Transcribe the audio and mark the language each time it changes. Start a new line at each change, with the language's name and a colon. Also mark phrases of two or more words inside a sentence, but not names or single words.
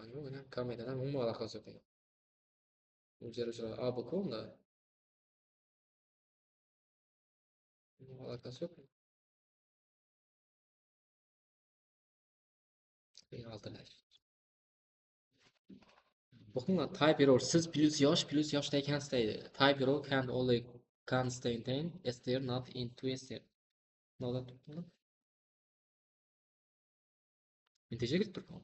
Uzbek: Yo'q, mana kameradan umuman aloqasi yo'q. O'chiruvchilar ABK unda. Aloqasi yo'q. Altılash. O'qinglar,
English: type error
Uzbek: siz plus yoshda ekansiz deydi.
English: Type error can only contain str not into str.
Uzbek: Nima turibdi? Integer kirib turibdi.